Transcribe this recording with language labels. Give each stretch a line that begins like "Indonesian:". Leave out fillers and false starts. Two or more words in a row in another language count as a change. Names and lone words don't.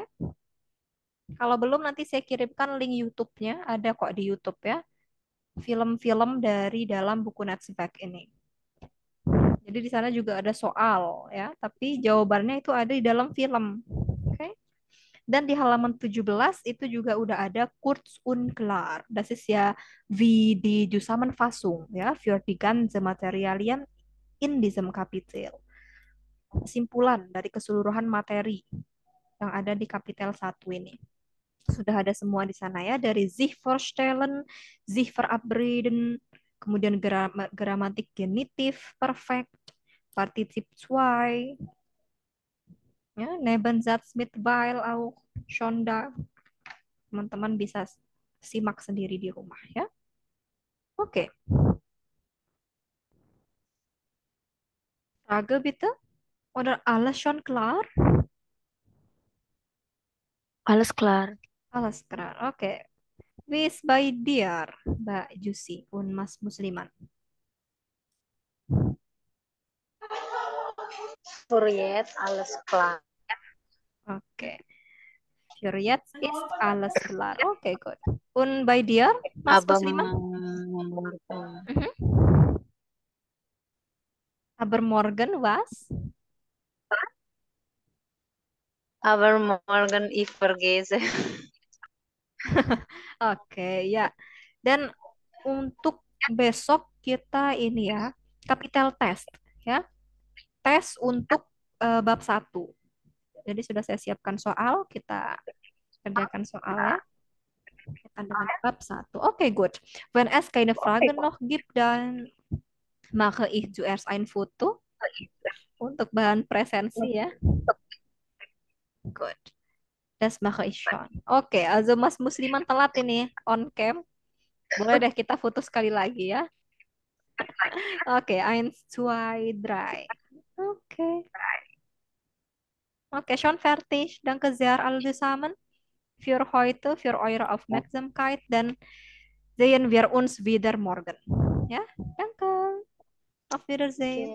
Indonesian: Kalau belum nanti saya kirimkan link YouTube-nya, ada kok di YouTube ya. Film-film dari dalam buku Netzwerk ini. Jadi di sana juga ada soal ya, tapi jawabannya itu ada di dalam film. Oke. Dan di halaman 17 itu juga udah ada
German: kurz und klar. Das ist ja wie die Zusammenfassung ya für die ganze Materialien in diesem Kapitel.
Indonesian: Kesimpulan dari keseluruhan materi yang ada di kapitel 1 ini. Sudah ada semua di sana ya, dari
German: sich vorstellen, sich verabreden,
Indonesian: kemudian gramatik genitif perfect, partizip 2, ya,
German: Nebensatz mit weil auch schon da.
Indonesian: Teman-teman bisa simak sendiri di rumah ya. Oke.
German: Frage bitte? Oder alles schon klar? Alles klar. Alles klar. Oke. Wie ist bei dir, Mbak Jusi und Mas Musliman? Für jetzt alles klar. Oke. Für jetzt ist alles klar. Oke, gut. Und bei dir, Mas Aber Musliman? Mhm. Aber morgen was? aber morgen ich vergesse.
Indonesian: Oke, ya. Dan untuk besok kita ini ya,
English: capital test
Indonesian: ya. Tes untuk bab 1. Jadi sudah saya siapkan soal, kita kerjakan soalnya. Berkaitan dengan bab 1. Oke, good.
German: Wenn es keine Fragen noch gibt, dann mache ich zuerst ein Foto
Indonesian: untuk bahan presensi ya.
German: Good. Das mache ich schon.
Indonesian: Oke, also Mas Musliman telat ini
English: on cam.
Indonesian: Boleh deh kita foto sekali lagi ya. Oke,
German: eins, zwei, drei. Oke. Oke, schon fertig. Danke sehr alle zusammen für heute, für eure Aufmerksamkeit. Dann sehen wir uns wieder morgen. Ja, danke. Auf Wiedersehen.